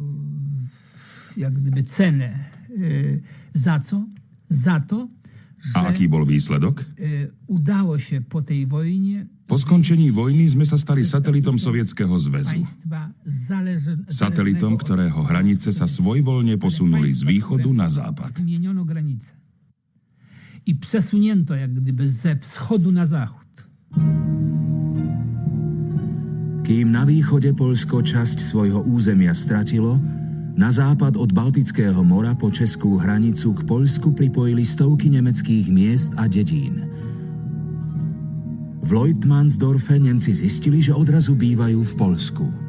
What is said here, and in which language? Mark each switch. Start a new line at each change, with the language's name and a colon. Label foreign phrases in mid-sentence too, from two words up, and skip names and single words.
Slovak: A aký bol výsledok? Po skončení vojny sme sa stali satelitom Sovietskeho zväzu. Satelitom, ktorého hranice sa svojvoľne posunuli z východu na západ.
Polish: I przesunięto jak gdyby ze wschodu na zachód.
Slovak: Kým na východe Poľsko časť svojho územia stratilo, na západ od Baltického mora po českú hranicu k Poľsku pripojili stovky nemeckých miest a dedín. V Leutmansdorfe Nemci zistili, že odrazu bývajú v Poľsku.